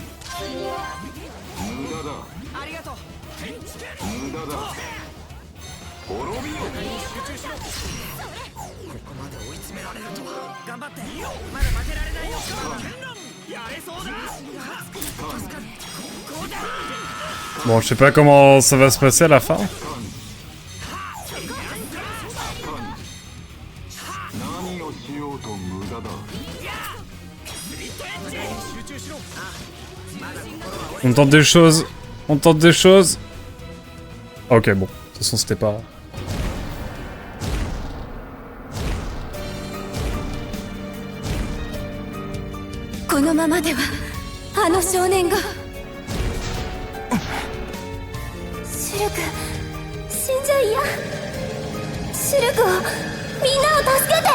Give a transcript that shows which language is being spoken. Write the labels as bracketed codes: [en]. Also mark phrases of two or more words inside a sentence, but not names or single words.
[ja] 無駄だ。ありがとう。無駄だ。滅びよ。ここまで追い詰められるとは。頑張ってまだ負けられないよ。やれそうだ。 [fr] Bon, je sais pas comment ça va se passer à la fin. [ja] 何をしようと無駄だ。 [fr] On tente des choses. On tente des choses. Ok, bon. De toute façon, c'était pas... [ja] このままではあの少年がシルク死んじゃいや。シルクをみんなを助けて。